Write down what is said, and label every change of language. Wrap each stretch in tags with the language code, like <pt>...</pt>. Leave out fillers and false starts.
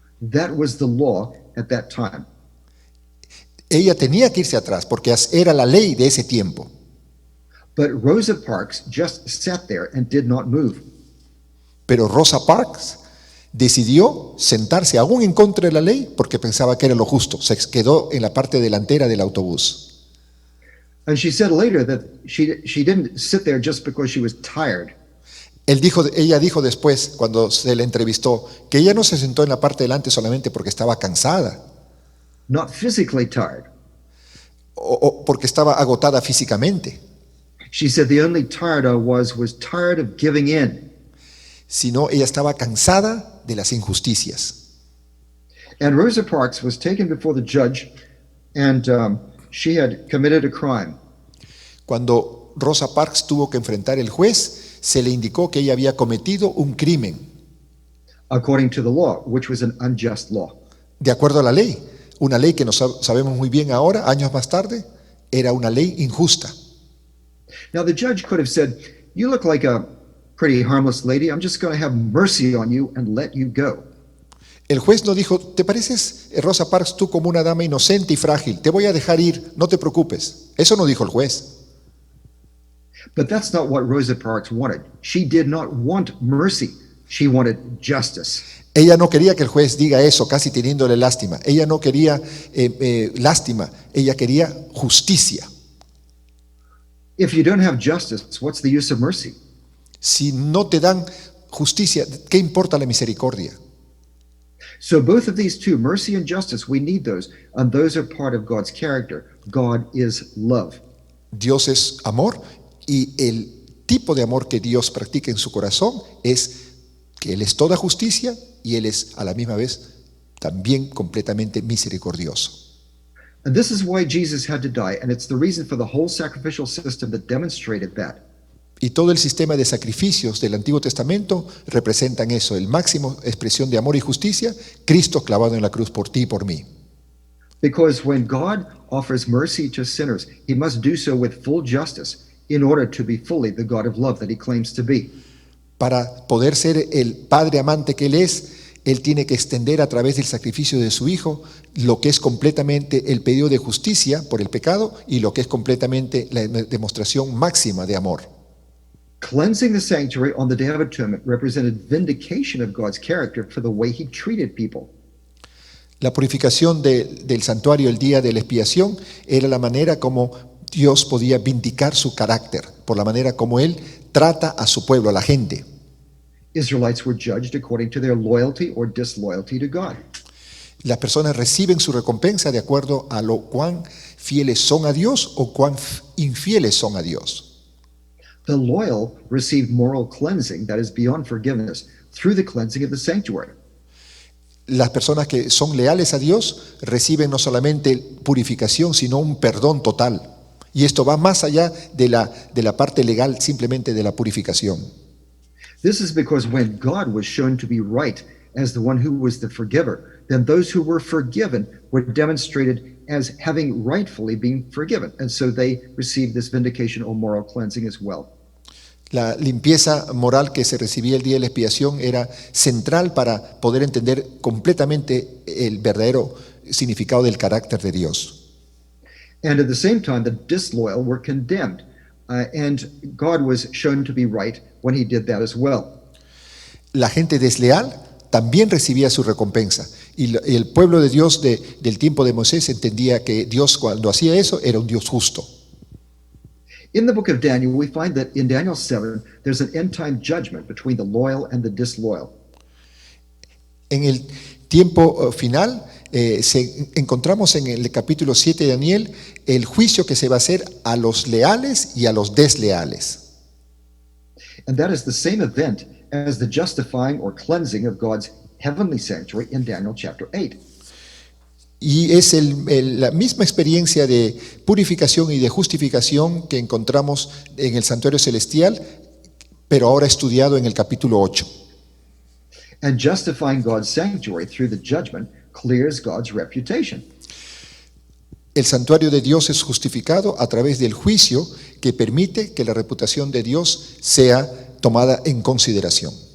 <en>That was the law at that time.</en> <es>Ella tenía que irse atrás porque era la ley de ese tiempo.</es> <en>But Rosa Parks just sat there and did not move.</en> <es>Pero Rosa Parks decidió sentarse aún en contra de la ley porque pensaba que era lo justo. Se quedó en la parte delantera del autobús.</es> <en>And she said later that she didn't sit there just because she was tired.</en> <es>Ella dijo después, cuando se le entrevistó, que ella no se sentó en la parte delante solamente porque estaba cansada.</es> <en>Not physically tired.</en> <es>O porque estaba agotada físicamente.</es> <en>She said the only tired I was tired of giving in.</en> <es>Sino ella estaba cansada de las injusticias.</es> <en>And Rosa Parks was taken before the judge, and she had committed a crime.</en> <es>Cuando Rosa Parks tuvo que enfrentar al juez, se le indicó que ella había cometido un crimen.</es> <en>According to the law, which was an unjust law.</en> <es>De acuerdo a la ley, una ley que no sabemos muy bien ahora, años más tarde, era una ley injusta.</es> <en>Now the judge could have said, "You look like a pretty harmless lady. I'm just going to have mercy on you and let you go."</en> <es>El juez no dijo, ¿te pareces, Rosa Parks, tú como una dama inocente y frágil? Te voy a dejar ir, no te preocupes. Eso no dijo el juez.</es> <en>But that's not what Rosa Parks wanted. She did not want mercy. She wanted justice.</en> <es>Ella no quería que el juez diga eso, casi teniéndole lástima. Ella no quería lástima, ella quería justicia.</es> <en>If you don't have justice, what's the use of mercy?</en> <es>Si no te dan justicia, ¿qué importa la misericordia?</es> <en>So both of these two, mercy and justice, we need those, and those are part of God's character. God is love.</en> <es>Dios es amor, y el tipo de amor que Dios practica en su corazón es que Él es toda justicia y Él es a la misma vez también completamente misericordioso.</es> <en>And this is why Jesus had to die, and it's the reason for the whole sacrificial system that demonstrated that.</en> <es>Y todo el sistema de sacrificios del Antiguo Testamento representan eso, el máximo expresión de amor y justicia, Cristo clavado en la cruz por ti y por mí.</es> <en>Because when God offers mercy to sinners, he must do so with full justice in order to be fully the God of love that he claims to be.</en> <es>Para poder ser el Padre amante que Él es, Él tiene que extender a través del sacrificio de su Hijo lo que es completamente el pedido de justicia por el pecado y lo que es completamente la demostración máxima de amor.</es> <en>Cleansing the sanctuary on the Day of Atonement represented vindication of God's character for the way he treated people.</en> <es>La purificación del santuario el día de la expiación era la manera como Dios podía vindicar su carácter, por la manera como Él trata a su pueblo, a la gente.</es> <en>Israelites were judged according to their loyalty or disloyalty to God.</en> <es>Las personas reciben su recompensa de acuerdo a lo cuán fieles son a Dios o cuán infieles son a Dios.</es> <en>The loyal receive moral cleansing that is beyond forgiveness through the cleansing of the sanctuary.</en> <es>Las personas que son leales a Dios reciben no solamente purificación, sino un perdón total. Y esto va más allá de la parte legal simplemente de la purificación.</es> <en>This is because when God was shown to be right as the one who was the forgiver, then those who were forgiven were demonstrated as having rightfully been forgiven. And so they received this vindication or moral cleansing as well.</en> <es>La limpieza moral que se recibía el día de la expiación era central para poder entender completamente el verdadero significado del carácter de Dios.</es> <en>And at the same time, the disloyal were condemned. And God was shown to be right when he did that as well.</en> <es>La gente desleal también recibía su recompensa. Y el pueblo de Dios del tiempo de Moisés entendía que Dios, cuando hacía eso, era un Dios justo.</es> <en>In the book of Daniel, we find that in Daniel 7, there's an end-time judgment between the loyal and the disloyal.</en> <es>En el tiempo final, encontramos en el capítulo 7 de Daniel el juicio que se va a hacer a los leales y a los desleales.</es> <en>And that is the same event as the justifying or cleansing of God's heavenly sanctuary in Daniel chapter 8.</en> <es>Y es la misma experiencia de purificación y de justificación que encontramos en el santuario celestial, pero ahora estudiado en el capítulo 8.</es> <en>And justifying God's sanctuary through the judgment clears God's reputation.</en> <es>El santuario de Dios es justificado a través del juicio que permite que la reputación de Dios sea tomada en consideración.</es>